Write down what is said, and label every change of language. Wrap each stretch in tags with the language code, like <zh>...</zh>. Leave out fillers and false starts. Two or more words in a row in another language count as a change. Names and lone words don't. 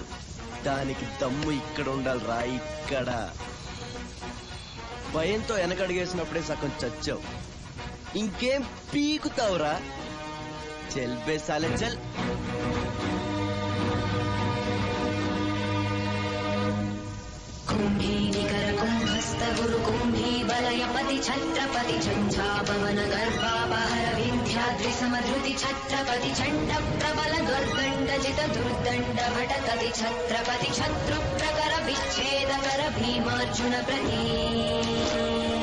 <te>దానికి దమ్ము ఇక్కడ ఉండాలిరా, ఇక్కడ. భయంతో వెనకడిగేసినప్పుడే సగం చచ్చావు. ఇంకేం పీకుతావురా?</te> <hi>चल बे साले चल.</hi> <sa>कुम्भीनिकर कुम्भस्थ गुरु कुम्भी बलयपति छत्रपति झञ्झापवन गर्भापहर विन्ध्याद्रि समधृति छत्रपति चण्ड प्रबल दुर्गण्डजित दुर्दण्ड भटकति छत्रपति शत्रु प्रकर विच्छेदकर भीमार्जुन प्रती</sa>